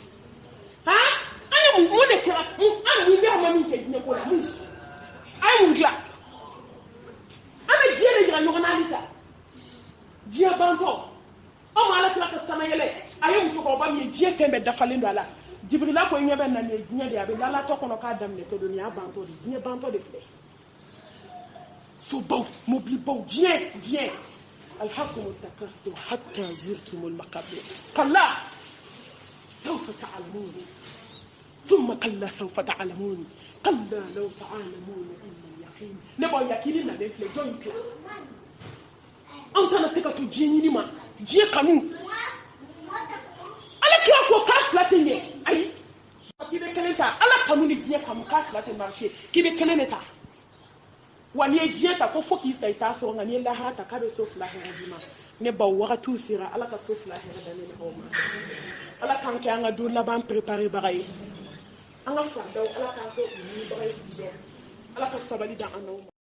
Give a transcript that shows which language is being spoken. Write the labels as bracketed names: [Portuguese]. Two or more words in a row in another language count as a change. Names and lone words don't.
[Bambara] an ye mun de kɛra an ni bɛɛ ma min kɛ diɲɛ ko la mun a ye mun dilan an bɛ diɲɛ de jira ɲɔgɔn na halisa diɲɛ bantɔ anw ma ala tila ka sama yɛlɛ a ye musokɔrɔba min ye diɲɛ fɛn bɛɛ dafalen don a la jibirila ko ɲɛ bɛ na nin ye diɲɛ de a bɛ lalatɔ kɔnɔ k'a daminɛtɔ don nin y'a bantɔ de diɲɛ bantɔ de filɛ sobaw mobilibaw diɲɛ [Arabic] ألهاكم التكاثر حتى زرتم المقابر كلا سوف تعلمون ثم كلا سوف تعلمون كلا لو تعلمون علم اليقين [Bambara] ne ba yakini na de filɛ jɔn kila an kana se ka to diɲɛ ɲini ma diɲɛ kanu ala kira ko k'a fila tɛ ɲɛ ayi k'i bɛ kɛ kelen ta ala kanu ni diɲɛ kanu k'a fila tɛ marché k'i bɛ kelen de ta wa n'i ye diɲɛ ta ko fo k'i sa i t'a sɔrɔ nka n'i ye lahara ta k'a bɛ so fila hɛrɛ d'i ma ne baw wagatiw sera ala ka so fila hɛrɛ da ne ni aw ma ala k'an kɛ an ka don laban préparé baga ye an ka fardaw ala k'an kɛ u ɲinibaga ye ala ka sabali da an n'aw ma